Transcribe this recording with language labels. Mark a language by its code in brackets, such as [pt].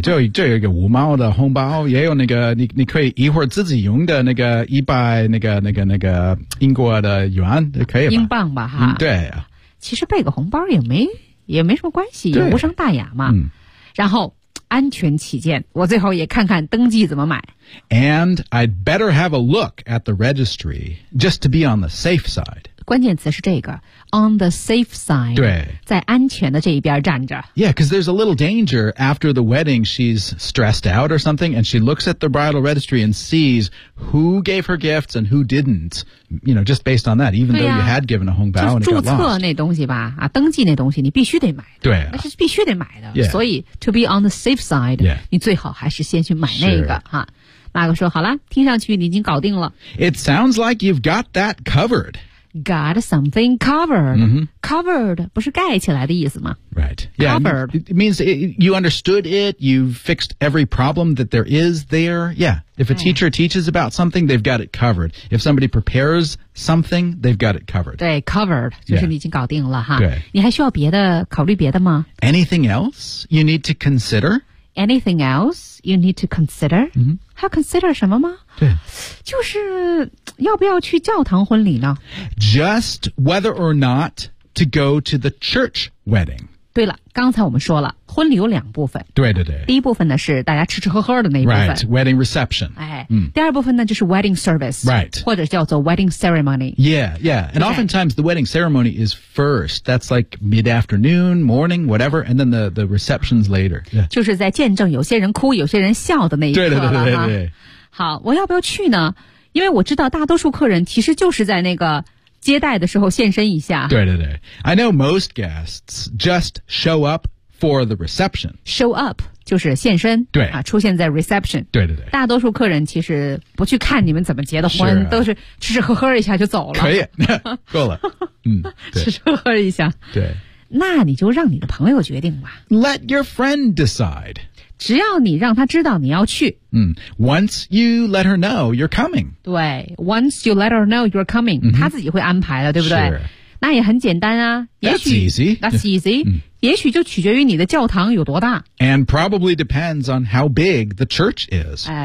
[zh] 就有一个五毛的红包也有那个 你可以一会儿自己用的那个一百那个英国的元可以吧。英镑吧哈。对。其实备个红包也没什么关系也无伤大雅嘛。然后安全起见我最后也看看登记怎么买。 [en] And I'd better have a look at the registry just to be on the safe side. [zh] 关键词是这个 [en] on the safe side. [zh] 对。在安全的这一边站着。 [en] Yeah, because there's a little danger after the wedding she's stressed out or something and she looks at the bridal registry and sees who gave her gifts and who didn't. You know, just based on that, even though you had given a hongbao and it got lost. [zh] 注册那东西吧、登记那东西你必须得买的。对、那是必须得买的。 [en] Yeah. [zh] 所以 [en] to be on the safe side,、 yeah. [zh] 你最好还是先去买那个。马克说好了听上去你已经搞定了。 [en] It sounds like you've got that covered. Got something covered.、 Mm-hmm. [zh] Covered 不是盖起来的意思吗 [en] Right. Yeah, covered. It means you understood it. You've fixed every problem that there is there. Yeah. If a teacher teaches about something, they've got it covered. If somebody prepares something, they've got it covered. [zh] 对 covered 就是你已经搞定了哈。对。你还需要别的考虑别的吗 [en] Anything else you need to consider? Anything else you need to consider?、 Mm-hmm. [zh] 还要 consider 什么吗对。就是要不要去教堂婚礼呢 [en] Just whether or not to go to the church wedding. [zh] 对了，刚才我们说了，婚礼有两部分。对对对。第一部分呢，是大家吃吃喝喝的那一部分。 [en] Right, wedding reception. [zh] 哎，嗯。第二部分呢，就是 [en] wedding service. Right. [zh] 或者叫做 [en] wedding ceremony. Yeah, yeah. And oftentimes the wedding ceremony is first. That's like mid-afternoon, morning, whatever. And then the reception's later. Yeah. [zh] 就是在见证有些人哭，有些人笑的那一刻了。对对对对对。好，我要不要去呢？因为我知道大多数客人其实就是在那个接待的时候现身一下。对对对。 [en] I know most guests just show up for the reception. [zh] Show up 就是现身。对。啊，出现在 reception. 对对对。大多数客人其实不去看你们怎么结的婚，是啊，都是吃吃喝喝一下就走了。可以。够了。嗯，吃吃喝喝一下。对。那你就让你的朋友决定吧。 [en] Let your friend decide. [zh] 只要你让他知道你要去。 [en] 嗯， once you let her know you're coming. [zh] 对， [en] once you let her know you're coming,、 mm-hmm. [zh] 她自己会安排的，对不对？是。那也很简单啊。 [en] That's easy. That's easy.、Mm-hmm. [zh] 也许就取决于你的教堂有多大。 [en] And probably depends on how big the church is.